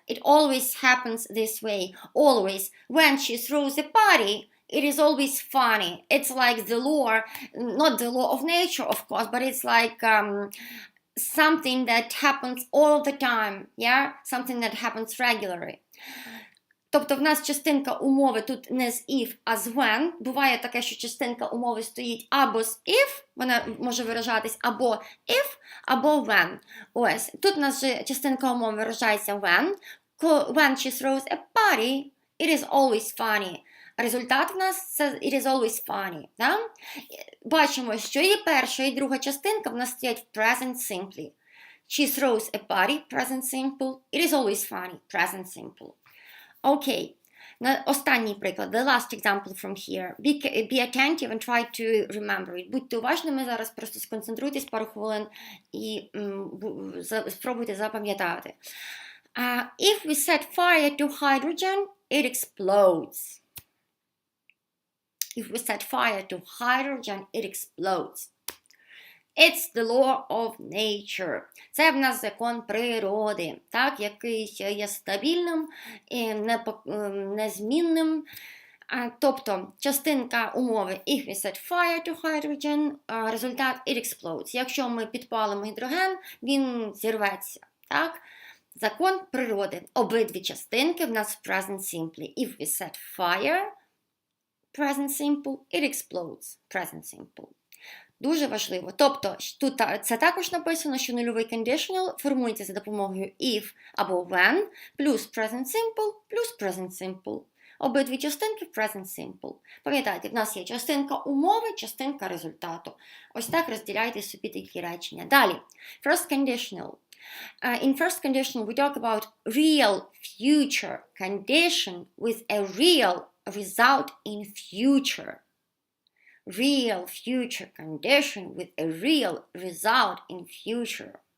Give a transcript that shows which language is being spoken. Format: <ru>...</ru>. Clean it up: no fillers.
<en>It always happens this way, always. When she throws a party, it is always funny. It's like the law, not the law of nature, of course, but it's like something that happens all the time, yeah? Something that happens regularly.</en> <uk>Тобто в нас частинка умови тут не з if, а з when. Буває таке, що частинка умови стоїть або з if, вона може виражатись або if, або when. Ось, тут у нас же частинка умови виражається when.</uk> <en>When she throws a party, it is always funny.</en> <uk>Результат в нас це</uk> <en>it is always funny.</en> <uk>Да? Бачимо, що і перша, і друга частинка в нас стоять в present simply.</uk> <en>She throws a party, present simple. It is always funny, present simple.</en> <uk>Окей. Останній приклад.</uk> <en>The last example from here. Be attentive and try to remember it.</en> <uk>Будьте уважними зараз, просто сконцентруйтесь пару хвилин і спробуйте запам'ятати.</uk> <en>If we set fire to hydrogen, it explodes. If we set fire to hydrogen, it explodes. It's the law of nature.</en> <uk>Це в нас закон природи, так, який є стабільним і незмінним. Тобто, частинка умови</uk> <en>if we set fire to hydrogen,</en> <uk>результат</uk> <en>it explodes.</en> <uk>Якщо ми підпалимо гідроген, він зірветься, так? Закон природи. Обидві частинки в нас в present simply.</uk> <en>If we set fire, present simple, it explodes, present simple.</en> <uk>Дуже важливо. Тобто, тут це також написано, що нульовий conditional формується за допомогою if або when, плюс present simple, плюс present simple. Обидві частинки present simple. Пам'ятайте, в нас є частинка умови, частинка результату. Ось так розділяйте собі такі речення.</uk> <en>Далі. First conditional. In first conditional we talk about real future condition with a real result in future. Real future condition with a real result in future.</en>